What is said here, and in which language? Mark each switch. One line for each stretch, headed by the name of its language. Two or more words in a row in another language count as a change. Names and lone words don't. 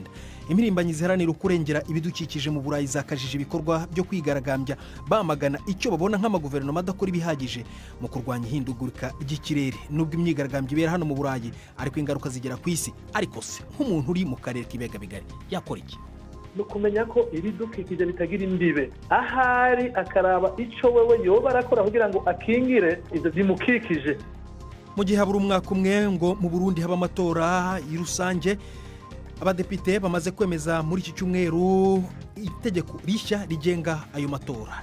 Kinyarwanda: Imirimbanyi ziharanira kurengera ibidukikije mu Burayi zakajije ibikorwa byo kwigaragambya bamagana icyo babona nk'amaguverinoma adakora ibihagije mu kurwanya ihindagurika ry'ikirere. Nubwo imyigaragambyo ibera hano mu Burayi, ariko ingaruka zigera ku isi. Ariko se nk'umuntu uri mu karere k'ibiyaga bigari yakora iki?
Rundi: No kumenya ko ibidukikije bitagira imbibe, ahari akaraba ico wewe yoba arakora kugira ngo akingire ivyo bimukikije.
Kinyarwanda: Mu gihe habura umwaka umwe ngo mu Burundi haba amatora y'urusange, abadepite bamaze kwemeza muri iki cyumweru itegeko rishya rigenga ayo matora.